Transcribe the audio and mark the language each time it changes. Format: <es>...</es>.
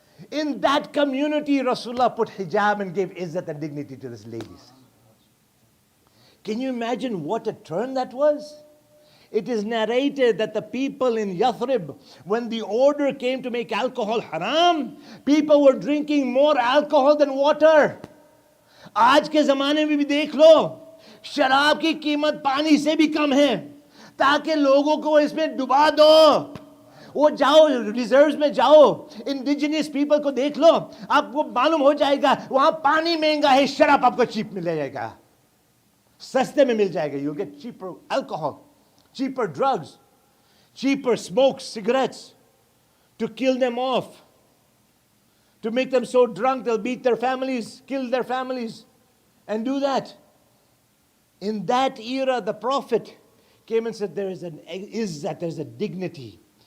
<en>In that community, Rasulullah put hijab and gave izzat and dignity to these ladies. Can you imagine what a turn that was? It is narrated that the people in Yathrib, when the order came to make alcohol haram, people were drinking more alcohol than water.</en> <hi>आज के ज़माने में भी देख लो, शराब की कीमत पानी से भी कम है, ताकि लोगों को इसमें डुबा दो. वो जाओ रिजर्व्स में जाओ, इंडिजिनियस पीपल को देख लो, आपको मालूम हो जाएगा वहां पानी महंगा है, शराब आपको चीप मिल जाएगा, सस्ते में मिल जाएगा.</hi> <en>You'll get cheaper alcohol, cheaper drugs, cheaper smokes, cigarettes, to kill them off, to make them so drunk they'll beat their families, kill their families, and do that. In that era, the Prophet came and said, there's a dignity.</en>